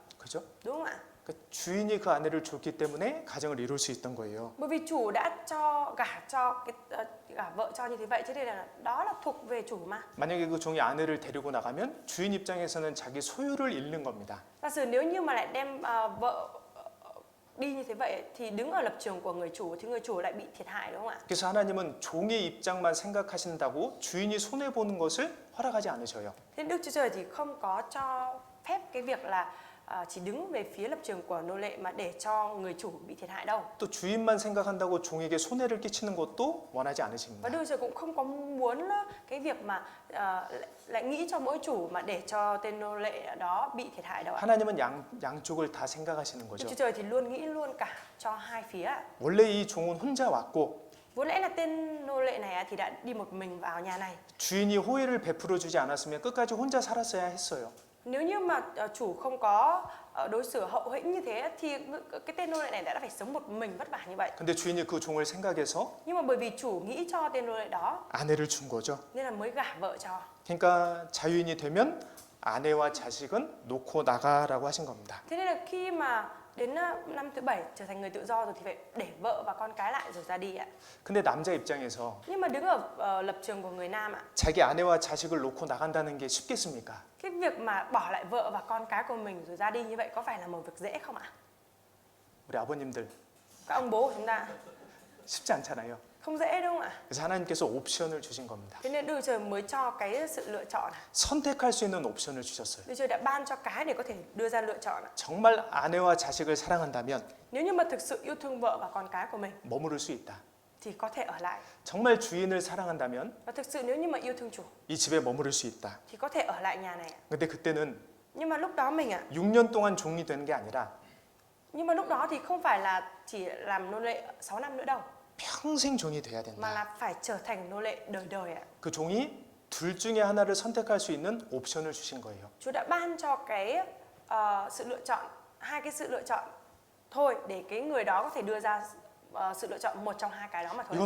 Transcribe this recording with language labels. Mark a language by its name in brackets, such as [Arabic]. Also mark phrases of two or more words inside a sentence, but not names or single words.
[Korean] 그죠? [Vietnamese] Đúng không ạ? [Korean] 그러니까 주인이 그 아내를 줬기 때문에 가정을 이룰 수 있던 거예요. [Vietnamese] Bởi vì chủ đã gả vợ cho như thế vậy, cho nên là đó là thuộc về chủ mà. [Korean] 만약에 그 종이 아내를 데리고 나가면 주인 입장에서는 자기 소유를 잃는 겁니다. [Vietnamese] Giả sử nếu như mà lại đem vợ đi như thế vậy thì đứng ở lập trường của người chủ thì người chủ lại bị thiệt hại đúng không ạ? [Korean] 그래서 하나님은 종의 입장만 생각하신다고 주인이 손해 보는 것을 허락하지 않으셔요. [Vietnamese] Thế Đức Chúa Trời thì không có cho phép cái việc là chỉ đứng về phía lập trường của nô lệ mà để cho người chủ bị thiệt hại đâu. [Korean] 또 주인만 생각한다고 종에게 손해를 끼치는 것도 원하지 [Vietnamese] Và [Korean] 않으십니다. [Vietnamese] Đức Chúa Trời cũng không có muốn cái việc mà lại nghĩ cho mỗi chủ mà để cho tên nô lệ đó bị thiệt hại đâu ạ. [Korean] 하나님은 양쪽을 다 생각하시는 [Vietnamese] Đức [Korean] 거죠. [Vietnamese] Chúa Trời thì luôn nghĩ luôn cả cho hai phía ạ. [Korean] 원래 이 종은 혼자 왔고 [Vietnamese] Vốn lẽ là tên nô lệ này thì đã đi một mình vào nhà này. [Korean] 주인이 호의를 베풀어 주지 않았으면 끝까지 혼자 살았어야 했어요. [Vietnamese] Nếu như mà chủ không có đối xử hậu hĩnh như thế thì cái tên nô lệ này đã phải sống một mình vất vả như vậy. [Korean] 근데 주인이 그 종을 생각해서 [Vietnamese] Nhưng mà bởi vì chủ nghĩ cho tên nô lệ đó [Korean] 아내를 준 거죠. [Vietnamese] nên là mới gả vợ cho. [Korean] 그러니까 자유인이 되면 아내와 자식은 놓고 나가라고 하신 겁니다. [Vietnamese] Thế nên là khi mà đến năm thứ 7 trở thành người tự do rồi thì phải để vợ và con cái lại rồi ra đi ạ. [Korean] 근데 남자 입장에서 [Vietnamese] Nhưng mà đứng ở lập trường của người nam ạ, [Korean] 자기 아내와 자식을 놓고 나간다는 게 쉽겠습니까? [Vietnamese] cái việc mà bỏ lại vợ và con cái của mình rồi ra đi như vậy có phải là một việc dễ không ạ? [Korean] 우리 아버님들 [Vietnamese] Các ông bố của chúng ta [Korean] 쉽지 않잖아요. [Vietnamese] không dễ đúng không ạ? [Korean] 그래서 하나님께서 옵션을 주신 겁니다. [Vietnamese] Thế nên Đức Chúa Trời mới cho cái sự lựa chọn này. [Korean] 선택할 수 있는 옵션을 주셨어요. [Vietnamese] Đức Chúa Trời đã ban cho cái để có thể đưa ra lựa chọn ạ. [Korean] 정말 아내와 자식을 사랑한다면 [Vietnamese] Nếu như mà thực sự yêu thương vợ và con cái của mình [Korean] 머무를 수 있다. [Vietnamese] thì có thể ở lại. [Korean] 정말 주인을 사랑한다면 [Vietnamese] Và thực sự nếu như mà yêu thương chủ [Korean] 이 집에 머무를 수 있다. [Vietnamese] thì có thể ở lại nhà này ạ. [Korean] 근데 그때는 [Vietnamese] Nhưng mà lúc đó mình ạ, [Korean] 6년 동안 종이 되는 게 아니라 [Vietnamese] nhưng mà lúc đó thì không phải là chỉ làm nô lệ 6 năm nữa đâu, [Korean] 평생 종이 돼야 [Vietnamese] mà [Korean] 된다. [Vietnamese] là phải trở thành nô lệ đời đời ạ. [Korean] 그 종이 둘 중에 하나를 선택할 수 있는 옵션을 주신 거예요. [Vietnamese] Chúa đã ban cho cái sự lựa chọn, hai cái sự lựa chọn thôi để cái người đó có thể đưa ra sự lựa chọn một trong hai cái đó mà thôi.